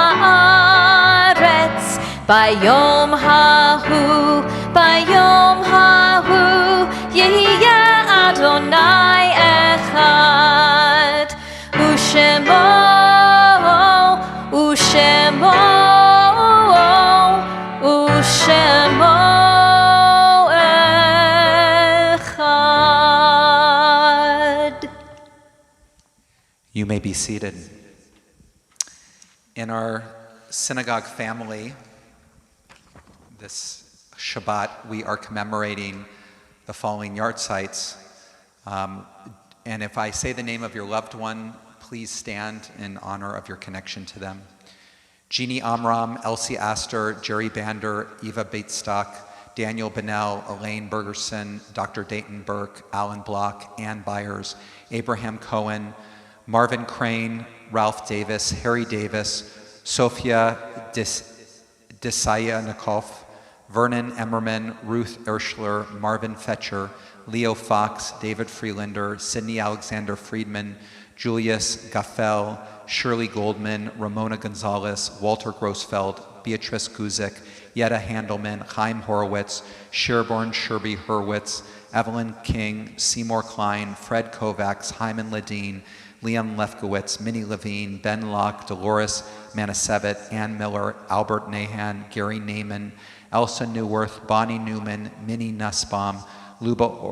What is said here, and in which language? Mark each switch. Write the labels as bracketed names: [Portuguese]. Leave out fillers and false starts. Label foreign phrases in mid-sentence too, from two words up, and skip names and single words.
[Hebrew] הארץ ביום ההוא, ביום ההוא יהיה אדוני אחד, ושמו, ושמו, ושמו אחד. [English] You may be seated. In our synagogue family, this Shabbat, we are commemorating the following yahrzeits. And if I say the name of your loved one, please stand in honor of your connection to them. Jeannie Amram, Elsie Astor, Jerry Bander, Eva Batestock, Daniel Bennell, Elaine Bergerson, Dr. Dayton Burke, Alan Block, Ann Byers, Abraham Cohen, Marvin Crane, Ralph Davis, Harry Davis, Sophia Desayanikov, Vernon Emmerman, Ruth Erschler, Marvin Fetcher, Leo Fox, David Freelander, Sidney Alexander Friedman, Julius Gaffel, Shirley Goldman, Ramona Gonzalez, Walter Grossfeld, Beatrice Guzik, Yetta Handelman, Chaim Horowitz, Sherborne Sherby Hurwitz, Evelyn King, Seymour Klein, Fred Kovacs, Hyman Ledeen, Liam Lefkowitz, Minnie Levine, Ben Locke, Dolores Manasevit, Ann Miller, Albert Nahan, Gary Naiman, Elsa Newworth, Bonnie Newman, Minnie Nussbaum, Luba